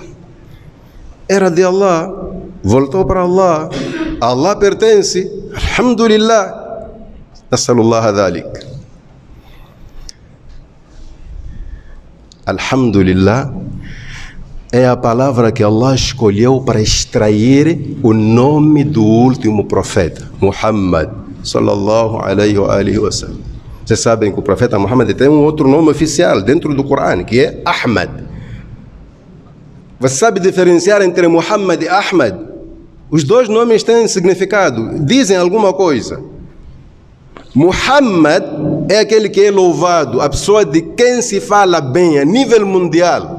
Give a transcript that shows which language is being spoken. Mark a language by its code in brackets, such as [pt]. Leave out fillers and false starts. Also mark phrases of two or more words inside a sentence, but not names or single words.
[pt] Era de Allah, voltou para Allah, Allah pertence, [ar] الحمد لله، نسأل الله ذلك. [pt] Alhamdulillah é a palavra que Allah escolheu para extrair o nome do último profeta, [ar] محمد، صلى الله عليه وسلم. [pt] Vocês sabem que o profeta Muhammad tem um outro nome oficial dentro do Corão, que é Ahmad. Você sabe diferenciar entre Muhammad e Ahmad? Os dois nomes têm significado, dizem alguma coisa. Muhammad é aquele que é louvado, a pessoa de quem se fala bem a nível mundial.